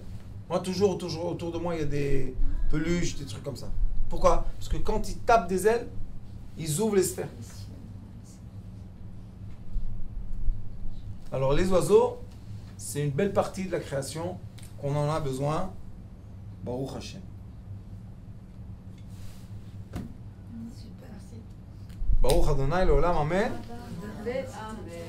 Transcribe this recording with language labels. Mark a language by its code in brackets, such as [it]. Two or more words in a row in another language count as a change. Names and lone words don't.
[fr] Moi, toujours autour de moi, il y a des peluches, des trucs comme ça. Pourquoi? Parce que quand ils tapent des ailes, ils ouvrent les sphères. Alors les oiseaux, c'est une belle partie de la création qu'on en a besoin. [he] ברוך השם. [fr] Super. [he] ברוך אדוני לעולם אמן. Amen.